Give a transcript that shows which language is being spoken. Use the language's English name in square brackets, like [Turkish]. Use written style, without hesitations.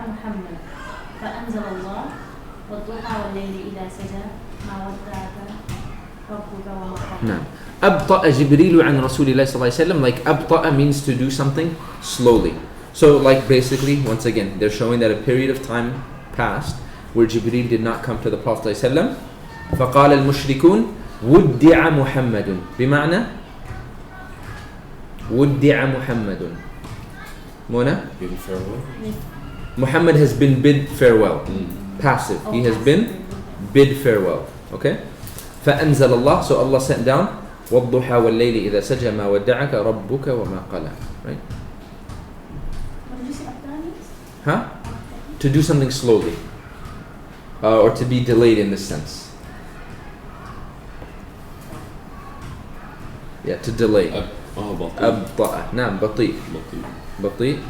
[Arabic] محمد فأنزل الله والضحى والليل إذا سجى ما ودعك ربك وما قلى. نعم. أبطأ جبريل عن رسول الله صلى الله عليه وسلم. [English] Like أبطأ means to do something slowly. So like basically, once again, they're showing that a period of time passed where Jibreel did not come to the Prophet [Arabic] صلى الله عليه وسلم. فقال المشركون ودع محمد. بمعنى ودع محمد. Mona? [English] Bid farewell. Muhammad has been bid farewell. Passive. He has been bid farewell. Okay? [Arabic] فأنزل الله. [English] So Allah sent down [Arabic] والضحى والليل إذا سجى ما ودعك ربك وما قلى. [English] Right? What did you say after that? Huh? To do something slowly. Or to be delayed in this sense. Yeah, to delay. [Arabic] بطيء. أبطأ. نعم بطيء. بطيء.